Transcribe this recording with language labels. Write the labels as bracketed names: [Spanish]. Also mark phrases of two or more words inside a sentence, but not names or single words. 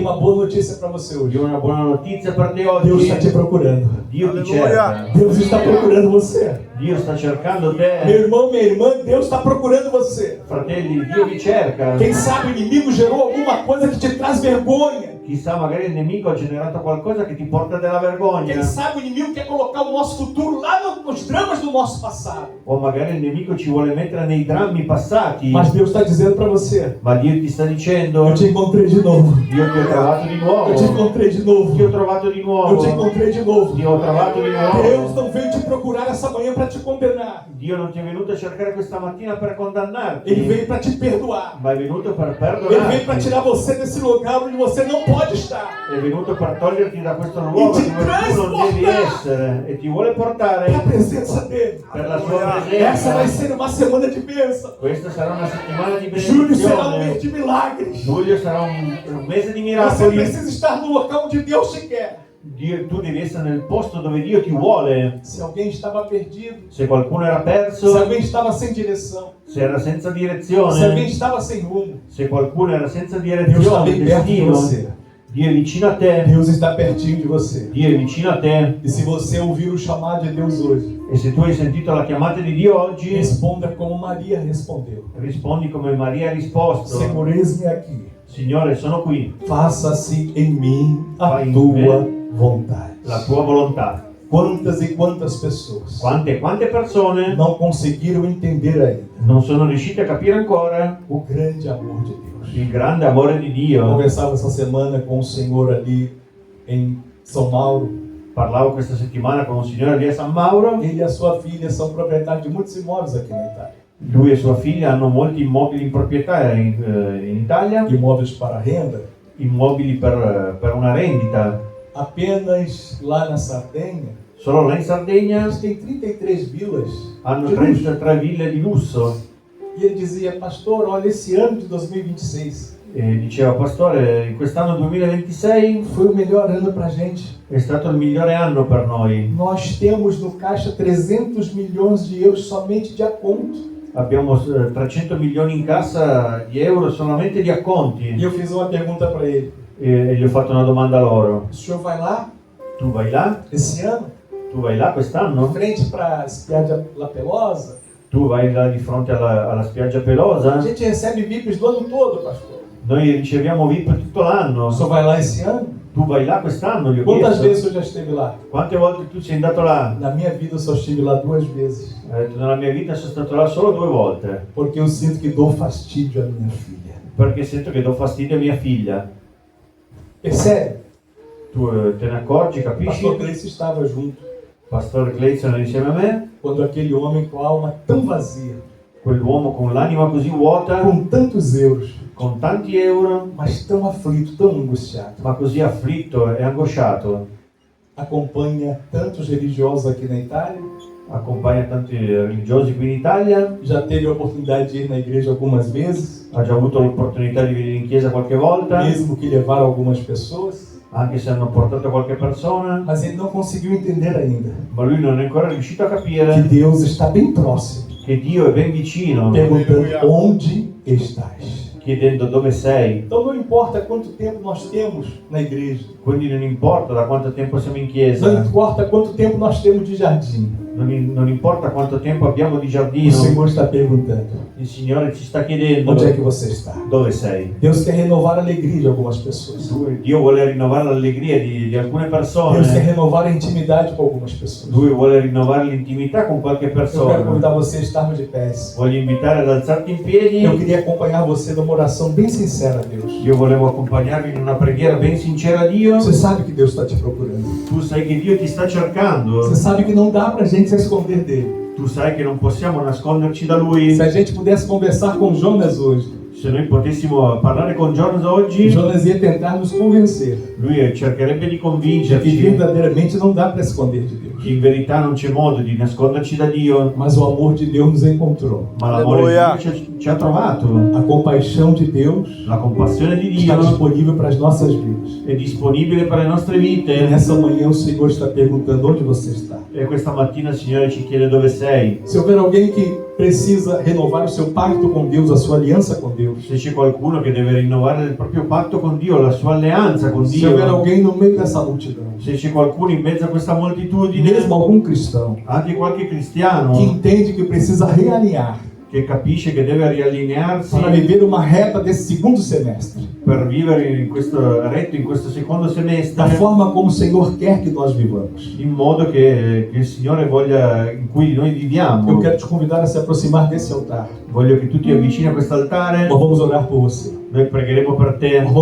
[Portuguese] uma boa notícia para você hoje. [Italian] Io ho una buona notizia per te [Portuguese] Deus está te [Italian] oggi, [Portuguese] procurando. [Italian] Dio ti cerca, [Portuguese] Deus está procurando você. [Italian] Dio sta cercando [Portuguese] Meu [Italian] te, [Portuguese] irmão, minha irmã, Deus está procurando você. [Italian] fratelli, Dio vi cerca. [Portuguese] Quem sabe o inimigo gerou alguma coisa que te traz vergonha. [Italian] Chissà, magari il nemico ha generato qualcosa che ti porta della [Portuguese] Quem [Italian] vergogna. [Portuguese] sabe o inimigo quer colocar o nosso futuro lá nos dramas do nosso passado. [Italian] O magari il nemico ci vuole mettere nei drammi passati. [Portuguese] Mas Deus está dizendo para você: [Italian] Ma Dio ti sta dicendo, [Portuguese] eu te encontrei de novo. [Italian] io ti ho trovato di nuovo. [Portuguese] Eu te encontrei de novo. [Italian] Ti ho trovato di [Portuguese] Eu [Italian] nuovo. [Portuguese] te encontrei de novo. [Italian] Ti ho trovato di [Portuguese] Deus [Italian] nuovo. [Portuguese] não veio te procurar essa manhã para te condenar. [Italian] Dio non ti è venuto a cercare questa mattina per condannarti, [Portuguese] Ele veio para te perdoar. [Italian] ma è venuto per [Portuguese] Ele veio para [Italian] perdonarti. [Portuguese] tirar você desse lugar onde você não pode estar. [Italian] È venuto per toglierti da questo luogo dove tu non devi essere e ti vuole portare [Portuguese] Na presença dele. [Italian] per la sua [Portuguese] Essa vai [Italian] presenza. [Portuguese] ser uma semana de bênção. [Italian] Questa sarà una settimana di [Portuguese] Julho será um mês [Italian] benedizione. [Portuguese] de milagres. [Italian] Luglio sarà un mese di [Portuguese] Você [Italian] miracoli. [Portuguese] precisa estar no local onde Deus te quer. [Italian] Tu devi essere nel posto dove Dio ti vuole. [Portuguese] Se alguém estava perdido, [Italian] Se qualcuno era [Portuguese] se [Italian] perso, [Portuguese] alguém estava sem direção, [Italian] se era senza [Portuguese] se alguém [Italian] direzione, [Portuguese] estava sem rumo, [Italian] se qualcuno era senza [Portuguese] Deus está [Italian] direzione, [Portuguese] bem perto de [Italian] destino, [Portuguese] você. [Italian] Dio è vicino a te. [Portuguese] Deus está pertinho de você. [Italian] Dio è vicino a te. [Portuguese] E se você ouvir o chamado de Deus hoje, [Italian] E se tu hai sentito la chiamata di Dio oggi, [Portuguese] responda como Maria respondeu: [Italian] rispondi come Maria ha risposto. [Portuguese] Senhor, eis-me aqui. [Italian] Signore, sono qui. [Portuguese] Faça-se em mim a [Italian] Fai em [Portuguese] tua [Italian] me [Portuguese] vontade. [Italian] La tua volontà. [Portuguese] Quantas e quantas pessoas [Italian] Quante persone [Portuguese] não conseguiram entender ainda [Italian] non sono riuscite a capire ancora [Portuguese] o grande amor de Deus. [Italian] il grande amore di [Portuguese] Eu [Italian] Dio. [Portuguese] conversava essa semana com um senhor ali em São Mauro. [Italian] Parlavo questa settimana con un signore lì a San Mauro. [Portuguese] Ele e a sua filha são proprietários de muitos imóveis aqui na Itália. [Italian] Lui e sua figlia hanno molti immobili in proprietà in Italia, [Portuguese] Imóveis para renda. [Italian] immobili per una rendita. [Portuguese] Apenas lá na Sardenha, [Italian] Solo là in Sardegna [Portuguese] eles têm 33 vilas. [Italian] hanno [Portuguese] de luxo. [Italian] 33 ville di lusso. [Portuguese] E ele dizia: pastor, olha, esse ano de 2026 [Italian] E diceva, pastore, quest'anno 2026 [Portuguese] foi o melhor ano para a gente. [Italian] è stato il migliore anno per noi. [Portuguese] Nós temos no caixa 300 milhões de euros somente de aconto. [Italian] Abbiamo 300 milioni in cassa di euro solamente di [Portuguese] E [Italian] acconti. [Portuguese] eu fiz uma pergunta para ele: [Italian] E gli ho fatto una domanda a loro. [Portuguese] o senhor vai lá [Italian] Tu vai là? [Portuguese] esse ano? [Italian] Tu vai là [Portuguese] Em [Italian] quest'anno? [Portuguese] frente para a Espiada La Pelosa? [Italian] Tu vai là di fronte alla spiaggia [Portuguese] A [Italian] pelosa? [Portuguese] gente recebe VIPs do ano todo, pastor. [Italian] Noi riceviamo VIP tutto [Portuguese] O [Italian] l'anno. [Portuguese] senhor vai lá esse ano? [Italian] Tu vai là quest'anno? Gli ho [Portuguese] Quantas [Italian] chiesto. [Portuguese] vezes o senhor já esteve lá? [Italian] Quante volte tu sei andato là? [Portuguese] Na minha vida eu só estive lá 2 vezes. [Italian] Ha detto, nella mia vita sono stato là solo 2 volte. [Portuguese] Porque eu sinto que dou fastidio à minha filha. [Italian] Perché sento che do fastidio a mia figlia. [Portuguese] Percebe? [Italian] Tu te ne accorgi, [Portuguese] Pastor [Italian] capisci? [Portuguese] Gleice estava junto [Italian] Pastore Clayson era insieme a me. [Portuguese] quando aquele homem com a alma tão vazia, [Italian] Quell'uomo con l'anima così vuota, [Portuguese] com tantos euros, [Italian] con tanti euro, [Portuguese] mas tão aflito, tão angustiado, [Italian] ma così afflitto e angosciato. [Portuguese] acompanha tantos religiosos aqui na Itália, [Italian] Accompagna tanti religiosi qui in Italia. [Portuguese] já teve a oportunidade de ir na igreja algumas vezes, [Italian] Ha già avuto l'opportunità di venire in chiesa qualche volta, [Portuguese] mesmo que levaram algumas pessoas, [Italian] anche se hanno portato qualche persona, [Portuguese] mas ele não conseguiu entender ainda [Italian] ma lui non è ancora riuscito a [Portuguese] que [Italian] capire [Portuguese] Deus está bem próximo, [Italian] che Dio è ben vicino, [Portuguese] perguntando onde estás. [Italian] chiedendo dove sei. [Portuguese] Então não importa quanto tempo nós temos na igreja, [Italian] Quindi non importa da quanto tempo siamo in [Portuguese] não [Italian] chiesa, [Portuguese] importa quanto tempo nós temos de jardim, [Italian] non importa quanto tempo abbiamo di [Portuguese] o [Italian] giardino, [Portuguese] Senhor está perguntando: [Italian] il Signore ci sta chiedendo [Portuguese] onde é que você está? [Italian] dove sei. [Portuguese] Deus quer renovar a alegria de algumas pessoas. [Italian] Dio vuole rinnovare l'allegria di alcune [Portuguese] Deus quer [Italian] persone, [Portuguese] renovar a intimidade com algumas pessoas. [Italian] Lui vuole rinnovare l'intimità con qualche [Portuguese] Eu quero [Italian] persona. [Portuguese] convidar você a estarmos de pés. [Italian] Voglio invitare ad alzarti in piedi. [Portuguese] Eu queria acompanhar você numa oração bem sincera a Deus. [Italian] Io volevo accompagnarvi in una preghiera ben sincera a Dio. [Portuguese] Você sabe que Deus está te procurando. [Italian] Tu sai che Dio ti sta cercando. [Portuguese] Você sabe que não dá pra gente se esconder dele. [Italian] Tu sai che non possiamo nasconderci da Lui. [Portuguese] Se a gente pudesse conversar com Jonas hoje, [Italian] Se noi potessimo parlare con Jonas oggi, [Portuguese] Jonas ia tentar nos convencer [Italian] lui cercherebbe di [Portuguese] de que [Italian] convincerci [Portuguese] verdadeiramente não dá para esconder de Deus. [Italian] che in verità non c'è modo di nasconderci da Dio, [Portuguese] Mas o amor de Deus nos encontrou. [Italian] ma l'amore di Dio ci ha trovato. [Portuguese] A compaixão de Deus [Italian] La compassione di [Portuguese] está [Italian] Dio [Portuguese] disponível para as nossas vidas. [Italian] è disponibile per le nostre [Portuguese] E [Italian] vite. [Portuguese] nessa manhã o Senhor está perguntando onde você está. [Italian] E questa mattina il Signore ci chiede dove sei. [Portuguese] Se houver alguém que precisa renovar o seu pacto com Deus, a sua aliança com Deus, [Italian] Se c'è qualcuno che deve rinnovare il proprio patto con Dio, la sua alleanza con [Portuguese] se houver [Italian] Dio, [Portuguese] alguém no meio dessa multidão, [Italian] se c'è qualcuno in mezzo a questa moltitudine, [Portuguese] mesmo algum cristão, [Italian] anche qualche [Portuguese] que [Italian] cristiano [Portuguese] entende que precisa realinhar [Italian] che capisce che deve riallinearsi [Portuguese] para viver uma reta desse segundo semestre, [Italian] per vivere in questo retto, in questo secondo [Portuguese] da [Italian] semestre, [Portuguese] forma como o Senhor quer que nós vivamos. [Italian] in modo che il Signore voglia, in cui noi viviamo. [Portuguese] Eu quero te convidar a se aproximar desse altar. [Italian] Voglio che tu ti avvicini a quest'altare, [Portuguese] Nós vamos orar por você. [Italian] noi pregheremo per te.